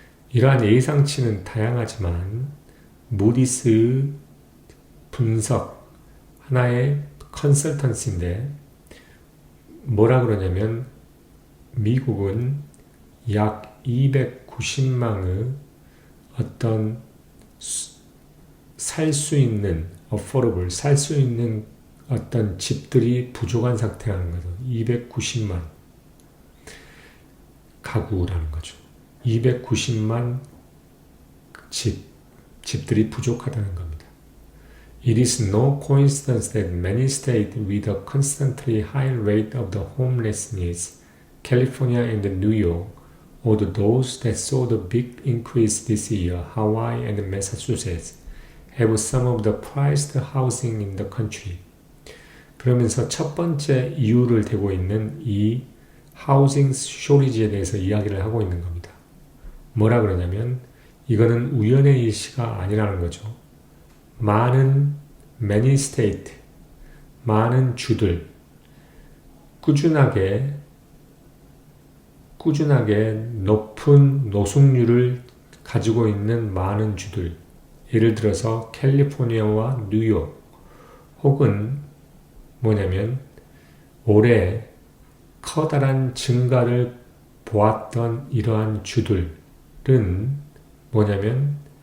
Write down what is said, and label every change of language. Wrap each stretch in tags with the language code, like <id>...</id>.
<ko>이러한 예상치는 다양하지만 무디스의 분석, 하나의 컨설턴시인데 뭐라 그러냐면 미국은 약 290만의 어떤 살 수 있는 affordable, 살 수 있는 어떤 집들이 부족한 상태라는 거죠. 290만 가구라는 거죠. 290만 집들이 부족하다는 겁니다.</ko> <en>It is no coincidence that many states with a constantly high rate of the homelessness, California and New York, or those that saw the big increase this year, Hawaii and Massachusetts, have some of the priced housing in the country.</en> <ko>그러면서 첫 번째 이유를 대고 있는 이 하우징 쇼리지에 대해서 이야기를 하고 있는 겁니다. 뭐라 그러냐면 이거는 우연의 일시가 아니라는 거죠. 많은</ko> <en>many state,</en> <ko>많은 주들, 꾸준하게 높은 노숙률을 가지고 있는 많은 주들, 예를 들어서 캘리포니아와 뉴욕, 혹은 뭐냐면 올해 커다란 증가를 보았던 이러한 주들은 뭐냐면</ko>